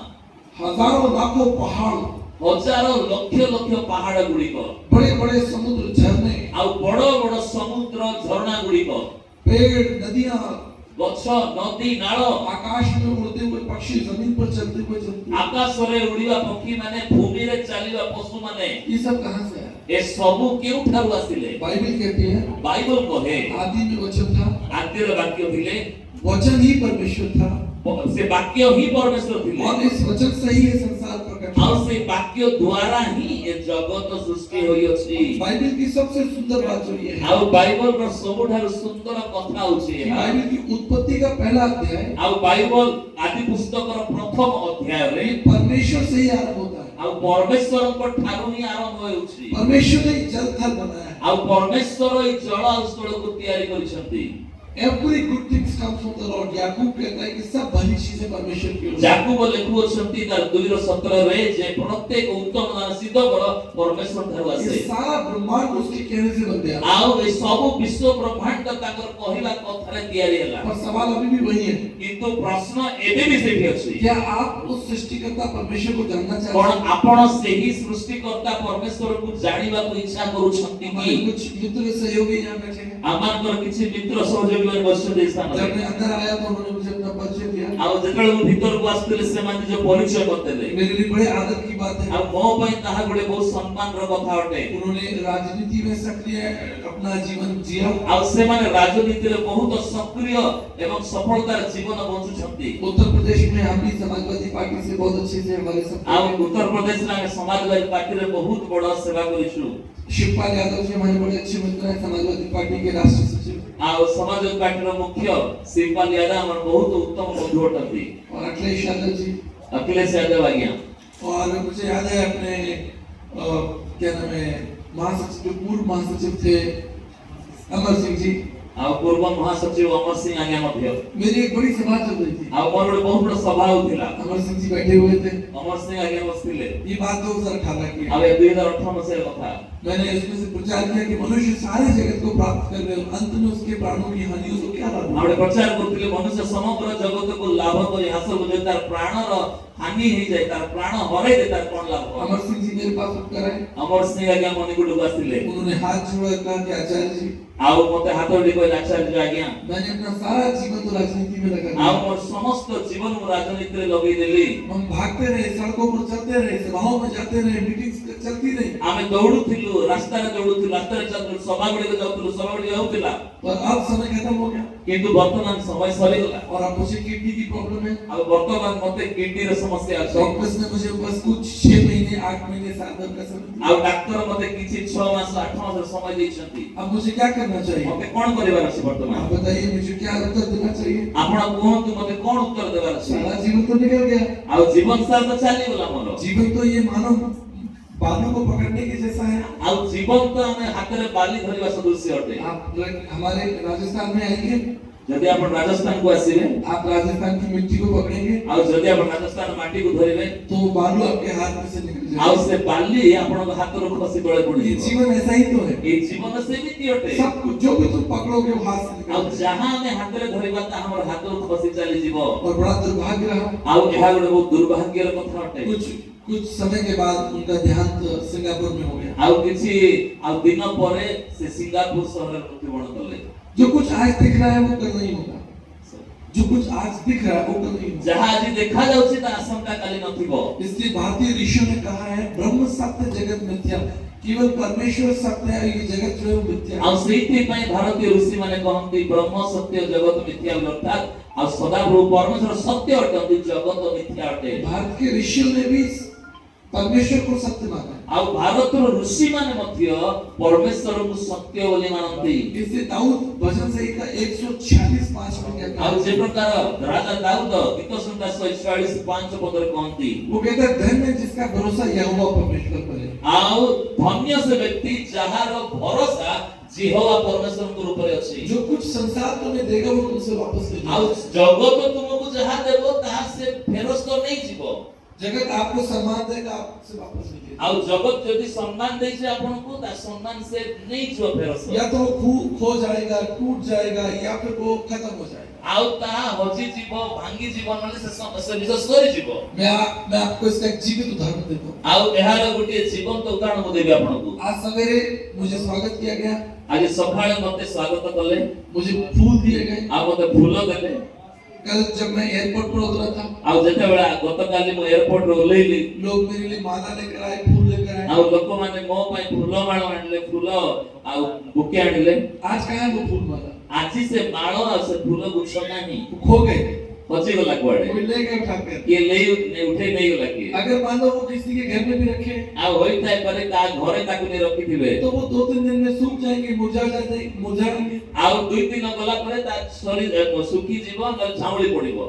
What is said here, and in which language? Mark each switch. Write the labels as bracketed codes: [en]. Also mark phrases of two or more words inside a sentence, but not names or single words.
[hi] हजारों लाखों पहाड़, [or] ହଜାର ଲକ୍ଷ ଲକ୍ଷ ପାହାଡ ଗୁଡ଼ିକ, [hi] बड़े बड़े समुद्र, झरने, [or] ଆଉ ବଡ଼ ବଡ଼ ସମୁଦ୍ର, ଝରଣା ଗୁଡ଼ିକ, [hi] पेड़, नदियां, [or] ଗଛ, ନଦୀ, ନାଳ, [hi] आकाश में उड़ते हुए पक्षी, जमीन पर चलते हुए जंतु, [or] ଆକାଶରେ ଉଡ଼ିବା ପକ୍ଷୀ ମାନେ, ଭୂମିରେ ଚାଲିବା ପଶୁ ମାନେ, [hi] ये सब कहाँ से आया? [or] ଏ ସବୁ କେଉଁଠାରୁ ଆସିଲେ? [hi] बाइबल कहती है [or] ବାଇବଲ କହେ [hi] आदि में वचन था, [or] ଆଦ୍ୟର ବାକ୍ୟ ଥିଲେ, [hi] वचन ही परमेश्वर था [or] ସେ ବାକ୍ୟ ହିଁ ପରମେଶ୍ୱର ଥିଲେ। [hi] और इस वचन से ही ये संसार प्रकट [or] ଆଉ [hi] हुआ। [or] ସେ ବାକ୍ୟ ଦ୍ୱାରା ହିଁ ଏ ଜଗତ ସୃଷ୍ଟି ହୋଇଅଛି। [hi] बाइबल की सबसे सुंदर बात जो ये है [or] ଆଉ ବାଇବଲର ସବୁଠାରୁ ସୁନ୍ଦର କଥା ହଉଛି [hi] कि [or] ଏହା। [hi] बाइबल की उत्पत्ति का पहला अध्याय [or] ଆଉ ବାଇବଲ ଆଦି ପୁସ୍ତକର ପ୍ରଥମ ଅଧ୍ୟାୟରେ [hi] परमेश्वर से ही आरंभ होता है। [or] ଆଉ ପରମେଶ୍ୱରଙ୍କ ଠାରୁ ହିଁ ଆରମ୍ଭ ହେଉଛି। [hi] परमेश्वर ने जल थल बनाया है। [or] ଆଉ ପରମେଶ୍ୱର ଏଇ ଜଳ ଆଉ ସ୍ଥଳକୁ ତିଆରି କରିଛନ୍ତି। [en] Every good things comes from the Lord. [hi] याकूब कहता है कि सब भली चीजें परमेश्वर की ओर से। [or] ଯାକୁବ ଲେଖୁଅଛନ୍ତି ତାର 2:17 ଯେ ପ୍ରତ୍ୟେକ ଉତ୍ତମ ଦାନ ସିଦ୍ଧ ବଳ ପରମେଶ୍ୱର ଠାରୁ [hi] ये [or] ଆସେ। [hi] सारा ब्रह्मांड उसके कहने से बन गया। [or] ଆଉ ଏ ସବୁ ବିଶ୍ୱ ବ୍ରହ୍ମାଣ୍ଡ ତାଙ୍କର କହିବା କଥାରେ ତିଆରି ହେଲା। [hi] और सवाल अभी भी वही है, [or] କିନ୍ତୁ ପ୍ରଶ୍ନ ଏବେ ବି ସେଇଠି ଅଛି। [hi] क्या आप उस सृष्टिकर्ता परमेश्वर को जानना [or] କଣ [hi] चाहते हैं? [or] ଆପଣ ସେହି ସୃଷ୍ଟିକର୍ତ୍ତା ପରମେଶ୍ୱରକୁ ଜାଣିବାକୁ ଇଚ୍ଛା କରୁଛନ୍ତି [hi] हमारे [or] କି? [hi] कुछ मित्र सहयोगी यहाँ बैठे हैं। [or] ଆମମାନଙ୍କର କିଛି ମିତ୍ର ସହଯୋଗୀ ମାନେ ବସିଛନ୍ତି ଏ ସ୍ଥାନରେ। [hi] जब मैं अंदर आया तो उन्होंने मुझे अपना परिचय दिया। [or] ଆଉ ଯେତେବେଳେ ମୁଁ ଭିତରକୁ ଆସିଥିଲି ସେମାନେ ନିଜ ପରିଚୟ କରିଦେଲେ। [hi] मेरे लिए बड़े आदर की बात है। [or] ଆଉ ମୋ ପାଇଁ ତାହା ଗୋଟେ ବହୁତ ସମ୍ମାନର କଥା ଅଟେ। [hi] उन्होंने राजनीति में सक्रिय अपना जीवन जिया। [or] ଆଉ ସେମାନେ ରାଜନୀତିରେ ବହୁତ ସକ୍ରିୟ ଏବଂ ସଫଳତାର ଜୀବନ ବଞ୍ଚୁଛନ୍ତି। [hi] उत्तर प्रदेश में हम भी समाजवादी पार्टी से बहुत अच्छे से हमारे [or] ଆଉ [hi] सब [or] ଉତ୍ତର ପ୍ରଦେଶରେ ଆମେ ସମାଜବାଦୀ ପାର୍ଟିରେ ବହୁତ ବଡ଼ ସେବା କରିଛୁ। [hi] शिवपाल यादव जी हमारे बड़े अच्छे मित्र हैं, समाजवादी पार्टी के राष्ट्रीय सचिव। [or] ଆଉ ସମାଜବାଦୀ ପାର୍ଟିର ମୁଖ୍ୟ ଶିବପାଲ ୟାଦବ ଆମର ବହୁତ ଉତ୍ତମ ବନ୍ଧୁ ଅଟନ୍ତି। [hi] और अखिलेश यादव जी। [or] ଅଖିଲେଶ ୟାଦବ ଆଜ୍ଞା। [hi] और मुझे याद है अपने क्या नाम है महासचिव, जो पूर्व महासचिव थे अमर सिंह जी। [or] ଆଉ ପୂର୍ବ ମହାସଚିବ ଅମର ସିଂ ଆଜ୍ଞା ମଧ୍ୟ। [hi] मेरी एक बड़ी सभा चल रही थी। [or] ଆଉ ମୋର ଗୋଟେ ବହୁତ ବଡ଼ ସଭା ହଉଥିଲା। [hi] अमर सिंह जी बैठे हुए थे। [or] ଅମର ସିଂ ଆଜ୍ଞା ବସିଥିଲେ। [hi] ये बात 2018 की [or] ଆଉ [hi] है। [or] ଏ 2018 ମସିହାର କଥା। [hi] मैंने इसमें से प्रचार किया कि मनुष्य सारे जगत को प्राप्त कर रहे हो, अंत में उसके प्राणों की हानि हो तो क्या लाभ [or] ଆଉ ଗୋଟେ ପ୍ରଚାର କରୁଥିଲେ ମନୁଷ୍ୟ ସମଗ୍ର ଜଗତକୁ ଲାଭ କରି ହାସଲ କରି ତାର ପ୍ରାଣର ହାନି ହେଇଯାଏ, ତାର ପ୍ରାଣ ହରାଇଲେ ତାର କଣ ଲାଭ? [hi] अमर सिंह जी मेरे पास उत्तर आए। [or] ଅମର ସିଂ ଆଜ୍ଞା ମଣିଗୁଡ଼କୁ ଆସିଥିଲେ। [hi] उन्होंने हाथ जोड़ा, कहा कि आचार्य जी [or] ଆଉ ମତେ ହାତ ଯୋଡ଼ି କହିଲେ ଆଚାର୍ଯ୍ୟ ଆଜ୍ଞା [hi] मैंने अपना सारा जीवन तो राजनीति में लगा [or] ଆଉ [hi] दिया। [or] ମୋର ସମସ୍ତ ଜୀବନ ମୁଁ ରାଜନୀତିରେ ଲଗେଇଦେଲି। [hi] हम भागते रहे, सड़कों पर चलते रहे, सभाओं में जाते रहे, मीटिंग्स चलती रही। [or] ଆମେ ଦୌଡୁଥିଲୁ, ରାସ୍ତାରେ ଦୌଡୁଥିଲୁ, ରାସ୍ତାରେ ଚାଲୁଥିଲୁ, ସଭା ଗୁଡ଼ିକ ଯାଉଥିଲୁ, ସଭା ଗୁଡ଼ିକ ହେଉଥିଲା। [hi] पर अब समय खत्म हो गया [or] କିନ୍ତୁ ବର୍ତ୍ତମାନ ସମୟ ସରିଗଲା। [hi] और अब मुझे किडनी की प्रॉब्लम है। [or] ଆଉ ବର୍ତ୍ତମାନ ମତେ କିଡନୀର ସମସ୍ୟା ଅଛି। [hi] डॉक्टर्स ने मुझे बस कुछ 6 महीने 8 महीने साल भर का समय दिया। [or] ଆଉ ଡାକ୍ତର ମତେ କିଛି 6 ମାସ 8 ମାସର ସମୟ ଦେଇଛନ୍ତି। [hi] अब मुझे क्या करना चाहिए? [or] ମତେ କଣ କରିବାର ଅଛି ବର୍ତ୍ତମାନ? [hi] आप बताइए मुझे क्या उत्तर देना चाहिए? [or] ଆପଣ କୁହନ୍ତୁ ମତେ କଣ ଉତ୍ତର ଦେବାର ଅଛି? [hi] सारा जीवन तो निकल गया। [or] ଆଉ ଜୀବନ ସାର ତ ଚାଲିଗଲା ମୋର। [hi] जीवन तो ये मानव बालू को पकड़ने के जैसा है। [or] ଆଉ ଜୀବନ ତ ଆମେ ହାତରେ ବାଲି ଧରିବା ସଦୃଶ୍ୟ ଅଟେ। [hi] आप हमारे राजस्थान में आएंगे, [or] ଯଦି ଆପଣ ରାଜସ୍ଥାନକୁ ଆସିବେ [hi] आप राजस्थान की मिट्टी को पकड़ेंगे [or] ଆଉ ଯଦି ଆପଣ ରାଜସ୍ଥାନ ମାଟିକୁ ଧରିବେ [hi] तो वो बालू आपके हाथ में से निकल [or] ଆଉ [hi] जाएगा। [or] ସେ ବାଲି ଆପଣଙ୍କ ହାତରୁ ଖସି ତଳେ [hi] ये [or] ପଡ଼ିଯିବ। [hi] जीवन ऐसा ही तो है। [or] ଏଇ ଜୀବନ ସେମିତି ଅଟେ। [hi] सब कुछ जो भी तुम पकड़ोगे वो हाथ से [or] ଆଉ [hi] निकल जाएगा। [or] ଯାହା ଆମେ ହାତରେ ଧରିବା ତାହା ଆମର ହାତରୁ ଖସି ଚାଲିଯିବ। [hi] और बड़ा दुर्भाग्य रहा, [or] ଆଉ ଏହା ଗୋଟେ ବହୁତ ଦୁର୍ଭାଗ୍ୟର କଥା ଅଟେ। [hi] कुछ समय के बाद उनका देहांत सिंगापुर में हो गया। [or] ଆଉ କିଛି ଆଉ ଦିନ ପରେ ସେ ସିଙ୍ଗାପୁର ସହରରେ ମୃତ୍ୟୁବରଣ କଲେ। [hi] जो कुछ आज दिख रहा है वो कल नहीं होगा। जो कुछ आज दिख रहा है वो कल नहीं होगा। [or] ଯାହା ଆଜି ଦେଖାଯାଉଛି ତା ଆସନ୍ତା କାଲି ନଥିବ। [hi] इसलिए भारतीय ऋषियों ने कहा है [sa] ब्रह्म सत्य जगत मिथ्या, [hi] केवल परमेश्वर सत्य है, ये जगत जो है वो मिथ्या [or] ଆଉ [hi] है। [or] ସେଇଥିପାଇଁ ଭାରତୀୟ ଋଷିମାନେ କହନ୍ତି [sa] ବ୍ରହ୍ମ ସତ୍ୟ ଜଗତ ମିଥ୍ୟା [or] ଅର୍ଥାତ୍ ଆଉ ସଦାପ୍ରଭୁ ପରମେଶ୍ୱର ସତ୍ୟ ଅଟନ୍ତି, ଜଗତ ମିଥ୍ୟା ଅଟେ। [hi] भारत के ऋषियों ने भी परमेश्वर को सत्य माना है। [or] ଆଉ ଭାରତର ଋଷିମାନେ ମଧ୍ୟ ପରମେଶ୍ୱରଙ୍କୁ ସତ୍ୟ ବୋଲି ମାନନ୍ତି। [hi] इसलिए दाऊद भजन संहिता 146:5 में कहता [or] ଆଉ [hi] है, [or] ଯେ ପ୍ରକାର ରାଜା ଦାଉଦ ଗୀତ ସଂହିତା 144:5 ପଦରେ କହନ୍ତି, [hi] वो कहता है धन्य है जिसका भरोसा यहोवा परमेश्वर पर है। [or] ଆଉ ଧନ୍ୟ ସେ ବ୍ୟକ୍ତି ଯାହାର ଭରସା ଜିହୋବା ପରମେଶ୍ୱରଙ୍କ ଉପରେ ଅଛି। [hi] जो कुछ संसार तुम्हें देगा वो तुमसे वापस ले [or] ଆଉ [hi] जाएगा। [or] ଜଗତ ତୁମକୁ ଯାହା ଦେବ ତାହା ସେ ଫେରସ୍ତ ନେଇଯିବ। [hi] जगत आपको सम्मान देगा, आपसे वापस ले जाएगा। [or] ଆଉ ଜଗତ ଯଦି ସମ୍ମାନ ଦେଇଛି ଆପଣଙ୍କୁ ତା ସମ୍ମାନ ସେ ନେଇଯିବ ଫେରସ୍ତ। [hi] या तो वो खो जाएगा, टूट जाएगा, या फिर वो खत्म हो जाएगा। [or] ଆଉ ତାହା ହଜିଯିବ, ଭାଙ୍ଗିଯିବ, ନହେଲେ ସେ ନିଜ ସରିଯିବ। [hi] मैं आपको इसका एक जीवित उदाहरण देता हूँ। [or] ଆଉ ଏହାର ଗୋଟିଏ ଜୀବନ୍ତ ଉଦାହରଣ ମୁଁ ଦେବି ଆପଣଙ୍କୁ। [hi] आज सवेरे मुझे स्वागत किया गया, [or] ଆଜି ସକାଳେ ମତେ ସ୍ୱାଗତ କଲେ, [hi] मुझे फूल दिए गए। [or] ଆଉ ମତେ ଫୁଲ ଦେଲେ। [hi] कल जब मैं एयरपोर्ट पर उतरा था, [or] ଆଉ ଯେତେବେଳେ ଗତକାଲି ମୁଁ ଏୟାରପୋର୍ଟରୁ ଓହ୍ଲେଇଲି, [hi] लोग मेरे लिए माला लेकर आए, फूल लेकर आए। [or] ଆଉ ଲୋକମାନେ ମୋ ପାଇଁ ଫୁଲମାଳ ଆଣିଲେ, ଫୁଲ ଆଉ ବୁକେ ଆଣିଲେ। [hi] आज कहाँ है वो फूल माला? [or] ଆଜି ସେ ମାଳ ଆଉ ସେ ଫୁଲ ଗୁଚ୍ଛ ନାହିଁ, [hi] वो खो गए। [or] ହଜି ଗଲା କୁଆଡେ [hi] कोई ले गए उठाकर। [or] କିଏ ଲେ ଉଠେ ନହିଁ ଗଲା କିଏ [hi] अगर मान लो वो किसी के घर में भी रखे [or] ଆ ହୋଇ ଥାଏ ପରେ ତା ଘରେ ତାକୁ ନେ ରଖି ଥିବେ [hi] तो वो 2-3 दिन में सूख जाएंगे, मुरझा जाएंगे, मुरझाएंगे। [or] ଆ 2-3 ଗଲା ପରେ ତା ଶରୀର ସୁଖି ଜୀବନ ଔର ଝାଉଳି ପଡ଼ିବ